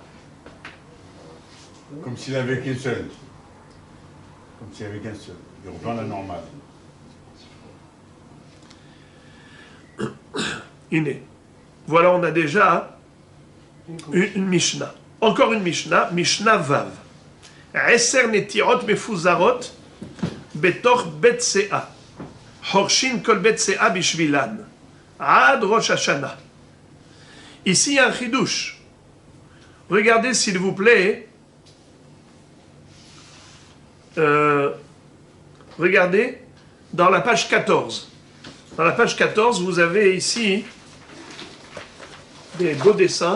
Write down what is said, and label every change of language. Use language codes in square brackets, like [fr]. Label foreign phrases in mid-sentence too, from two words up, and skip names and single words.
[fr] Comme s'il avait qu'un seul. Comme s'il avait qu'un seul. Il reprend la normale. [he] Iné. [fr] Voilà, on a déjà une Mishnah. Encore une Mishnah, Mishnah Vav. [he] עשר נטיעות מפוזרות בתוך בית סאה. חורשין כל בית סאה בשבילן. עד ראש השנה. [fr] Ici, il y a un chidouche. Regardez, s'il vous plaît. Regardez dans la page 14. Dans la page 14, vous avez ici des beaux dessins.